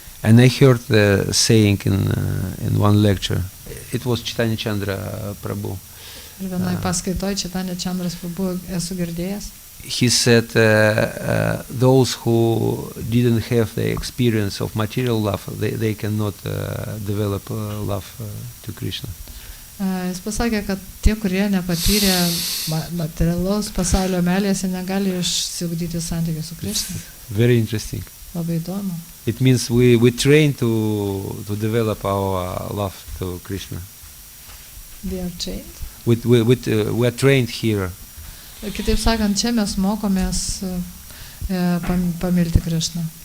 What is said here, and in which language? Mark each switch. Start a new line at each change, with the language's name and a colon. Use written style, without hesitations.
English: And I heard the saying in one lecture. It was Chaitanya Chandra Prabhu.
Lithuanian: Ir vienoj paskaitoj Chaitanya Chandras Prabhu esu girdėjęs.
English: He said those who didn't have the experience of material love, they cannot develop love to Krishna.
Lithuanian: Jis pasakė, kad tie, kurie nepatyrė materialaus pasaulio meilės, negali išsiugdyti santykių su Krishna.
English: Very interesting.
Lithuanian: Labai įdomu.
English: It means we train to develop our love to Krishna. They are trained? We are trained here.
Lithuanian: Kitaip sakant, čia mes mokomės pamilti Krishną.